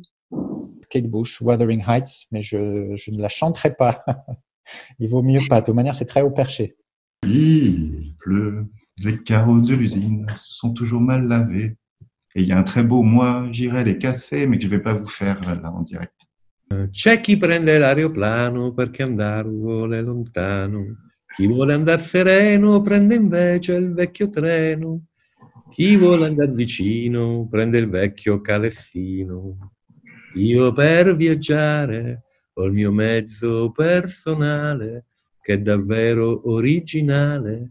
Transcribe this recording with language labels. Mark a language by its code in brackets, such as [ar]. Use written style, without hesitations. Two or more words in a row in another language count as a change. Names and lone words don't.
[fr] Kate Bush, Wuthering Heights, mais je ne la chanterai pas. Il vaut mieux pas. De toute manière, c'est très haut perché. Il pleut, les carreaux de l'usine sont toujours mal lavés. Et il y a un très beau mois, j'irai les casser, mais que je ne vais pas vous faire là en direct. [it] C'è chi prende l'aeroplano perché andare vuole lontano. Chi vuole andare sereno prende invece il vecchio treno. Chi vuole andare vicino prende il vecchio calessino. Io per viaggiare ho il mio mezzo personale che è davvero originale.